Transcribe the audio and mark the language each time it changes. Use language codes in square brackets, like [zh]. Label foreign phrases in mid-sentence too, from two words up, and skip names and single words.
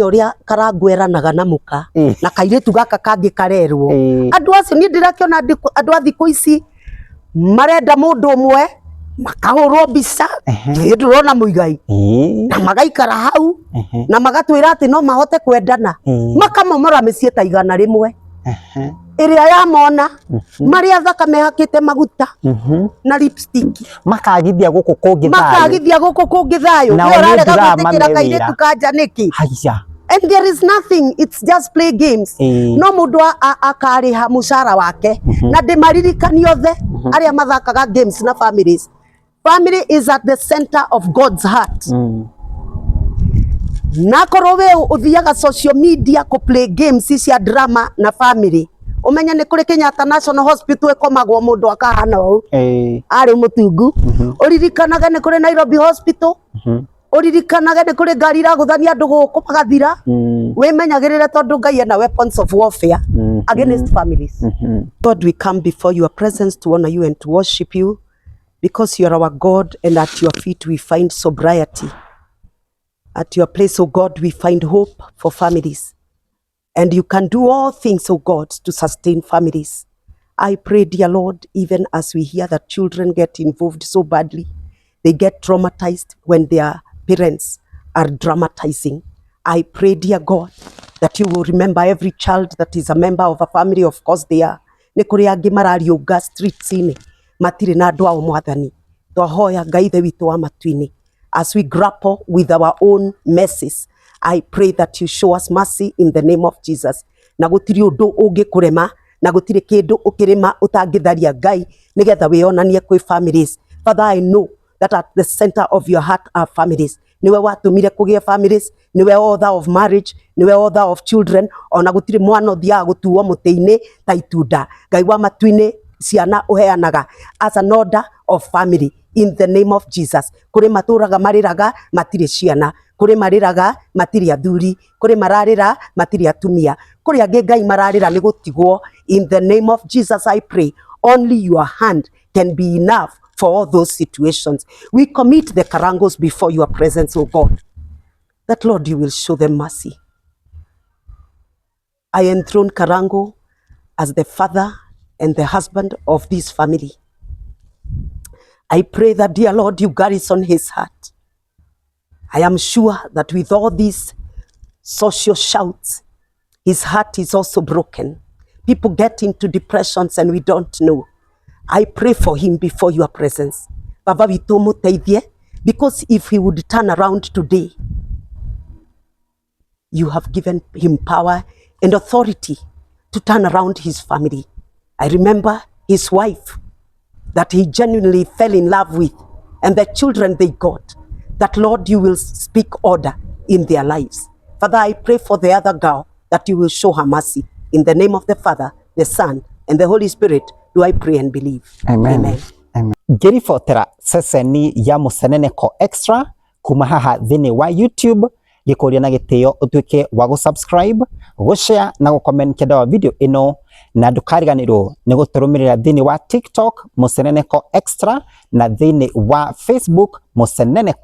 [ki] uria Karangu eranaga na muka na kairitu gaka kangi karerwo andu acio ni ndirakiona andu a thiku ici marenda mundu umwe makahurwo mbica ndurona muigai na magaikara hau na magatwira ati no mahote kwendana makamomora micii ta igana rimwe iria yamona maria thakame hakite maguta na lipstick makagithia guku kungi thayo urarega gutikira kairitu kanja niki [en] and there is nothing, it's just play games [ki] no mundu akariha mushara wake na ndimaririkani othe aria mathakaga games na families. [en] Family is at the center of God's heart. [ki] Nakorwo we uthiaga [en] social media [ki] ku [en] play games [ki] cia drama na family umenya ni kuri Kenyatta National Hospital ekomagwo mundu akahana u ari mutungu uririkanaga ni kuri Nairobi Hospital uririkanaga ni kuri ngari iraguthania andu guku magathira wimenyagirire tondu Ngai ena [en] weapons of warfare against families. God, we come before your presence to honor you and to worship you. because you are our God, and at your feet we find sobriety. At your place, O God, we find hope for families. And you can do all things, O God, to sustain families. I pray, dear Lord, even as we hear that children get involved so badly, they get traumatized when their parents are dramatizing. I pray, dear God, that you will remember every child that is a member of a family. Of course they are. [ki] Nĩ kũrĩ angĩ marariũnga streets-inĩ matirĩ na andũ ao Mwathani. Twahoya Ngai ithe witũ wa matu-inĩ, [en] as we grapple with our own messes, I pray that you show us mercy in the name of Jesus. [ki] Na gũtirĩ ũndũ ũngĩkũrema, na gũtirĩ kĩndũ ũkĩrĩma ũtangĩtharia Ngai nĩgetha wĩonanie kwĩ families. [en] Father, I know that at the center of your heart are families. [ki] Niwe watũmire kũgĩe families, niwe [en] author of marriage, [ki] niwe [en] author of children. [ki] Ona gũtirĩ mwana ũthiaga gũtuo mũtĩ-inĩ ta itunda. Ngai wa matu-inĩ ciana ũheanaga [en] as an order of family in the name of Jesus. [ki] Kũrĩ matũraga marĩraga matirĩ ciana, kũrĩ marĩraga matirĩ athuri, kũrĩ mararĩra matirĩ atumia, kũrĩ angĩ Ngai mararĩra nĩ gũtigwo. [en] In the name of Jesus I pray, only your hand can be enough for all those situations. We commit the Karangos before your presence, O God, that Lord you will show them mercy. I enthrone Karango as the father and the husband of this family. I pray that, dear Lord, you garrison his heart. I am sure that with all these social shouts, his heart is also broken. People get into depressions and we don't know. I pray for him before your presence. [ki] Baba witũ mũteithie, [en] because if he would turn around today, you have given him power and authority to turn around his family. I remember his wife that he genuinely fell in love with, and the children they got, that Lord you will speak order in their lives. Father, I pray for the other girl that you will show her mercy. In the name of the Father, the Son, and the Holy Spirit, do I pray and believe. Amen. Amen. Amen. [ki] Ngĩribotera ceceni ya Mũceneneko Extra kuma haha thĩinĩ wa YouTube, gĩkũria na gĩtĩo ũtuĩke wa gũsubscribe, gũshare na gũcomment kĩenda wa video ĩno, na ndũkariganĩrwo nĩ gũtũrũmĩrĩra thĩinĩ wa TikTok Mũceneneko Extra na thĩinĩ wa Facebook Mũceneneko.